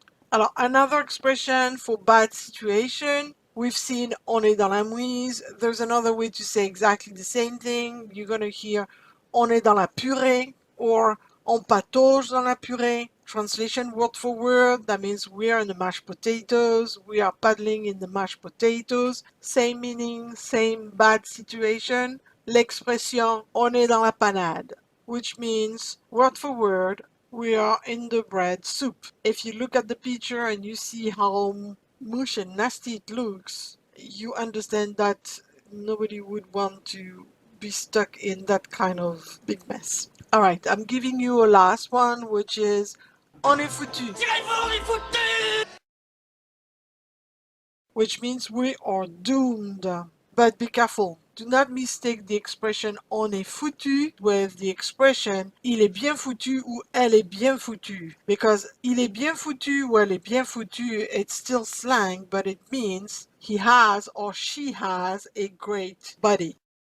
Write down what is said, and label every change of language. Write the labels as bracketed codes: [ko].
[en] Alors, another expression for bad situation, we've seen [fr] on est dans la mouise. [en] There's another way to say exactly the same thing. You're going to hear [fr] on est dans la purée [en] or [fr] on patauge dans la purée. [en] Translation word for word, that means we are in the mashed potatoes, we are paddling in the mashed potatoes. Same meaning, same bad situation. [fr] L'expression on est dans la panade, [en] which means word for word, we are in the bread soup. If you look at the picture and you see how mush and nasty it looks, you understand that nobody would want to be stuck in that kind of big mess. All right, I'm giving you a last one, which is [fr] on est foutu. [en] which means we are doomed. But be careful. Do not mistake the expression [fr] on est foutu [en] with the expression [fr] il est bien foutu ou elle est bien foutue. [en] Because [fr] il est bien foutu ou elle est bien foutue, [en] it's still slang, but it means he has or she has a great body.